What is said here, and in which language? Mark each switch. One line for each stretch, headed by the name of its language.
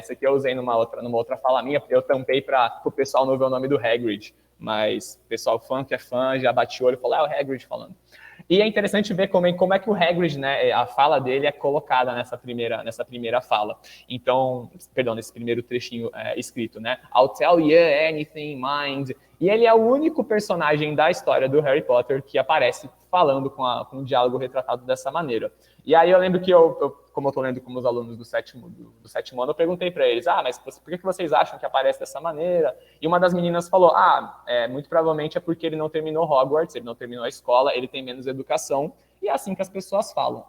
Portuguese: Esse aqui eu usei numa outra fala minha, eu tampei para o pessoal não ver o nome do Hagrid, mas o pessoal fã que é fã já bate o olho e falou, é o Hagrid falando. E é interessante ver como é que o Hagrid, né, a fala dele é colocada nessa primeira fala. Então, perdão, nesse primeiro trechinho escrito, né?
English: I'll tell you anything, mind.
Portuguese: E ele é o único personagem da história do Harry Potter que aparece falando com um diálogo retratado dessa maneira. E aí eu lembro que como eu estou lendo com os alunos do sétimo ano, eu perguntei para eles, mas por que vocês acham que aparece dessa maneira? E uma das meninas falou, muito provavelmente é porque ele não terminou Hogwarts, ele não terminou a escola, ele tem menos educação, e é assim que as pessoas falam.